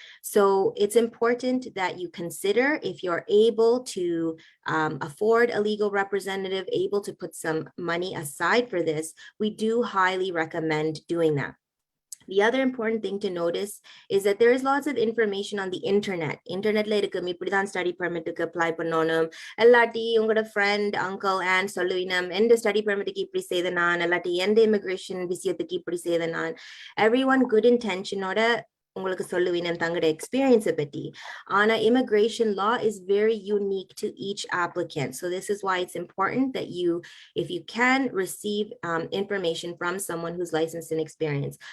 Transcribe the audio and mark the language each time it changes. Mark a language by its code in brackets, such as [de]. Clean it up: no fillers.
[en] So it's important that you consider if you're able to afford a legal representative, able to put some money aside for this, we do highly recommend doing that. The other important thing to notice is that there is lots of information on the internet. [ta] Internetல இருக்கு இப்படிதான் study பெர்மிட்டுக்கு apply பண்ணணும், எல்லாட்டி உங்களோட friend, uncle, and சொல்லுவீனம் எந்த study பெர்மிட்டுக்கு இப்படி செய்த நான், எல்லாட்டி எந்த immigration விஷயத்துக்கு இப்படி செய்த நான். [en] Everyone good [ta] intentionோட உங்களுக்கு சொல்லுவீனம் தங்களோட எக்ஸ்பீரியன்ஸை பற்றி. [en] ஆனால் immigration law is very unique to each applicant. So this is why it's important that you, if you can, receive information from someone who's licensed and experienced.